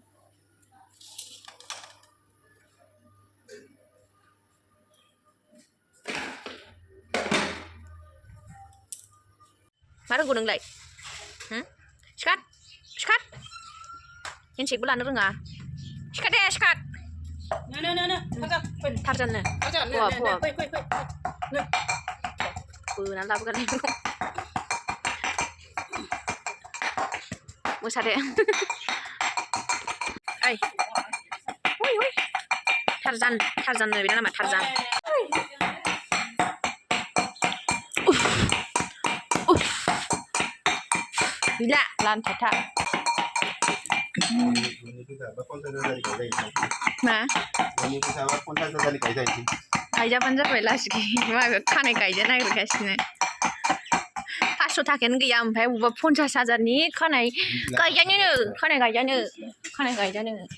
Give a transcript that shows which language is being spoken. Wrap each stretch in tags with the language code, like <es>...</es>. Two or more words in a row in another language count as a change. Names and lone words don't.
<brx>मा रोंगौ नोंलाय सिखात सिखात हेन्डसेकबो लानो रोङा सिखात दे सिखात Tarzan बोनानै लाबोगारनाय मोसादो ओइ हय हय Tarzan बेना नामा Tarzan</brx> <id>gila lantai</id> <brx>मा गायजाबानो जाबाय लासै माबा खानाय गायजा नागिरगासिनो 500 थाखायानो गैया ओमफ्राय बबेबा 50,000नि खानाय गायजानो</brx>